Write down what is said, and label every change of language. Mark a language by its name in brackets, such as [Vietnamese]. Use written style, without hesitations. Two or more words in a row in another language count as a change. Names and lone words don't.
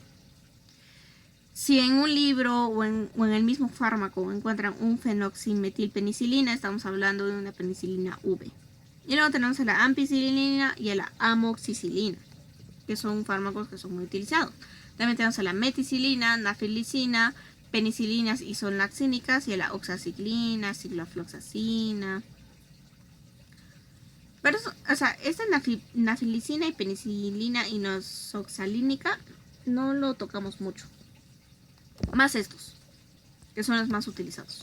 [Spanish] Si en un libro o en el mismo fármaco encuentran un fenoximetilpenicilina, estamos hablando de una penicilina V. Y luego tenemos a la ampicilina y a la amoxicilina, que son fármacos que son muy utilizados. También tenemos a la meticilina, nafilicina, penicilinas isonlaxínicas y a la oxaciclina, ciklofloxacina. Pero, esta nafilicina y penicilina isoxalínica no lo tocamos mucho. Más estos, que son los más utilizados.